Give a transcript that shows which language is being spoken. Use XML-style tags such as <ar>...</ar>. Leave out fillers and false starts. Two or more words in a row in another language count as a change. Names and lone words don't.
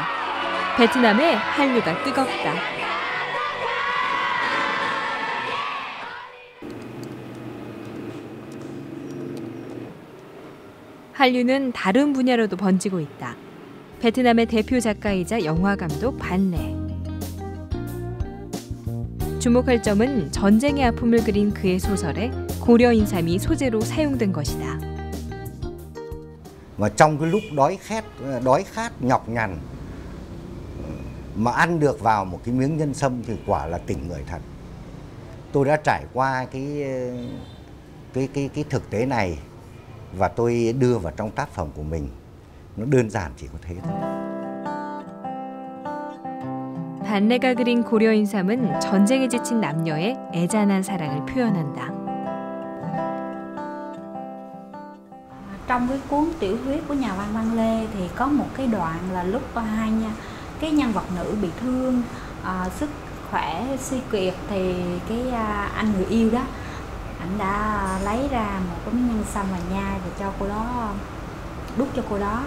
<ko>베트남의 한류가 뜨겁다. 한류는 다른 분야로도 번지고 있다. 베트남의 대표 작가이자 영화감독 반레. 주목할 점은 전쟁의 아픔을 그린 그의 소설에 고려 인삼이 소재로 사용된 것이다.</ko> <vi>Mà trong cái lúc đói khát nhọc nhằn mà ăn được vào một cái miếng nhân sâm thì quả là tỉnh người thật. Tôi đã trải qua cái thực tế này và tôi đưa vào trong tác phẩm của mình. Nó đơn giản chỉ có thế thôi.</vi> <ko>반레가 그린 고려 인삼은 전쟁에 지친 남녀의 애잔한 사랑을 표현한다.</ko> <vi>Trong cái cuốn tiểu thuyết của nhà văn Văn Lê thì có một cái đoạn là lúc cái nhân vật nữ bị thương, sức khỏe suy kiệt thì cái anh người yêu đó, anh đã lấy ra một cái miếng nhân sâm và nhai và cho cô đó, đút cho cô đó.</vi>